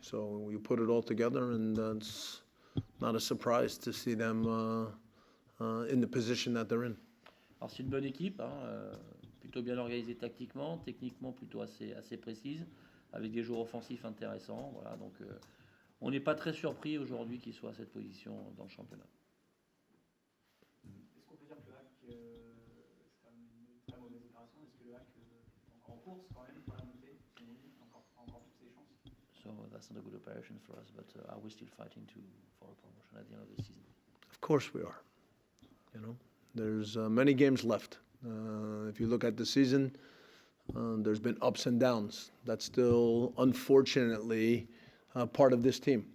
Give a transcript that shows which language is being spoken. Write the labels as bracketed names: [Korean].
[English] So you put it all together, and it's not a surprise to see them in the position that they're in. [French] Alors c'est une bonne équipe, hein, plutôt bien organisée tactiquement, techniquement plutôt assez précise, avec des joueurs offensifs intéressants. Voilà, donc on n'est pas très surpris aujourd'hui qu'ils soient à cette position dans le championnat. Est-ce qu'on peut dire que le hack, c'est quand même une très mauvaise opération? Est-ce que le hack est encore en course quand même pour la montée? Encore toutes ses chances? [English] So that's not a good operation for us, but are we still fighting for a promotion at the end of the season? Of course we are. There's many games left. If you look at the season, there's been ups and downs. That's still, unfortunately, part of this team.